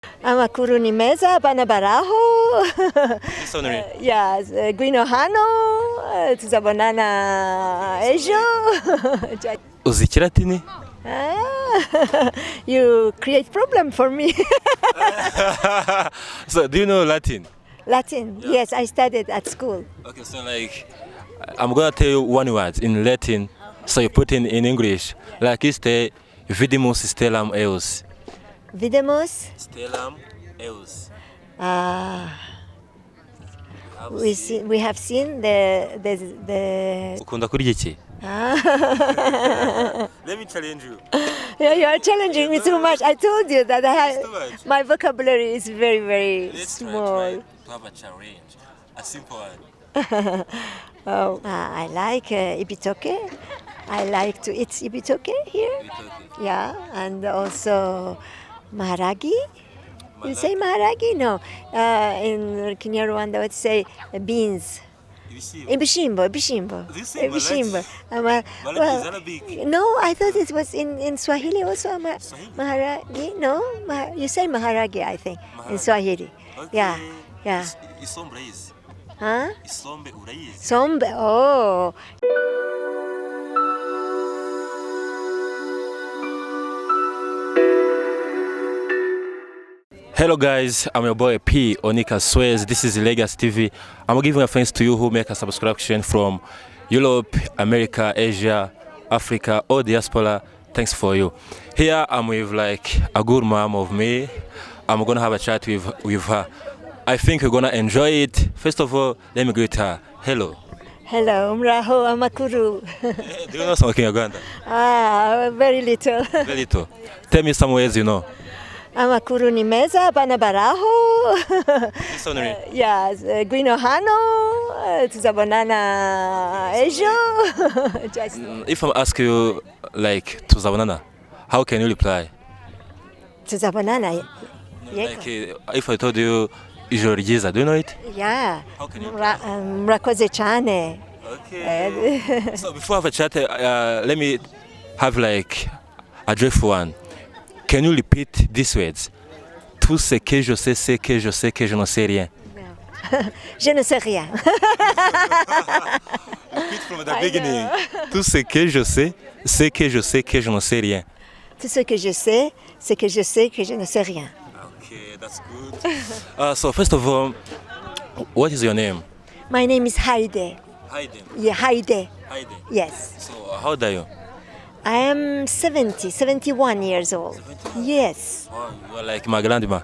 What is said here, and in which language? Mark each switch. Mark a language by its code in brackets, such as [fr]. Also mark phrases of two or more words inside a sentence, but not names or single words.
[rw] Amakuru ni meza, banabaraho. Isonere. Yes, gwino hano, tuzabonana ejo. Uzi Ikilatini? [en] You create problem for me. So, do you know Latin? Latin, yes, I studied at school. Okay, so like, I'm gonna tell you one word in Latin, so you put in English. [la] Like, este vidimus stellam eus. Videmos, Stellam eus. [en] we have seen the [rw] Ukunda kurya iki? [en] Let me challenge you. Yeah, you are challenging me too much. I told you that It's too much. my vocabulary is very, very Let's small. try to have a challenge. A simple one. I like ibitoke. I like to eat ibitoke here. Yeah, and also maharagi. You say maharagi? No. In Kinyarwanda, I would say beans. [rw] Ibishimbo. [en] Do you say [rw] Ibishimbo. [en] Malaki is Arabic. No, I thought it was in Swahili also. Maharagi? No, you say maharagi, I think, in Swahili. Okay. Yeah. [rw] Isombe urayizi? Huh? Isombe urayizi? Sombe. [en] Oh. Hello guys, I'm your boy P. Onika Swears. This is Legacy TV. I'm giving a thanks to you who make a subscription from Europe, America, Asia, Africa, or diaspora. Thanks for you. Here I'm with like a good mom of me. I'm gonna have a chat with her. I think we're gonna enjoy it. First of all, let me greet her. Hello. [rw] Hello, mraho amakuru. [en] Do you know some Kinyarwanda? Very little. Very little. Tell me some words you know. [rw] Amakuru ni meza, banabaraho. Isonere. Yes, gwino hano, tuzabonana ejo. [en] Just If I ask you like tuzabonana, how can you reply? [rw] tuzabonana. [en] Like if I told you [rw] ijoro ryiza, [en] do you know it? Yeah. How can you [rw] Murakoze cyane. [en] Okay. So before I have a chat, let me have like a joyful one. Can you repeat these words? [fr] Tout ce que je sais, c'est que je sais que je ne sais rien. Je ne sais rien. [en] Repeat from the beginning. [fr] Tout ce que je sais, c'est que je sais que je ne sais rien. Tout ce que je sais, c'est que je sais que je ne sais rien. [en] Okay, that's good. So first of all, what is your name? My name is Haide. Hayden. Yeah, Haide. Hayden. Yes. So how old are you? I am 71 years old. Yes. Oh, you are like my grandma.